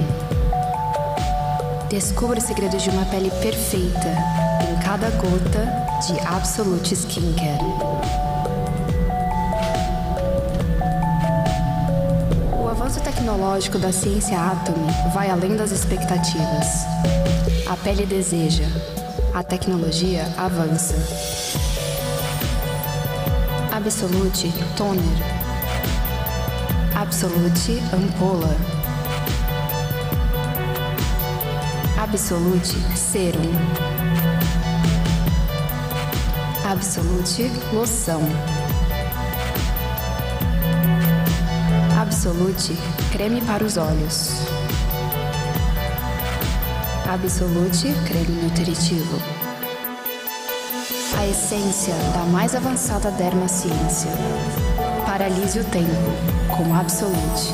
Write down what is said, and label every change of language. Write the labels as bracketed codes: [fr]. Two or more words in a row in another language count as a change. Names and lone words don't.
[pt] Descubra o segredo de uma pele perfeita em cada gota de Absolute Skincare. O avanço tecnológico da ciência Atomy vai além das expectativas. A pele deseja, a tecnologia avança. Absolute Toner. Absolute Ampola. Absolute Serum. Absolute Loção. Absolute Creme para os olhos. Absolute Creme nutritivo. A essência da mais avançada dermaciência. Paralise o tempo com Absolute.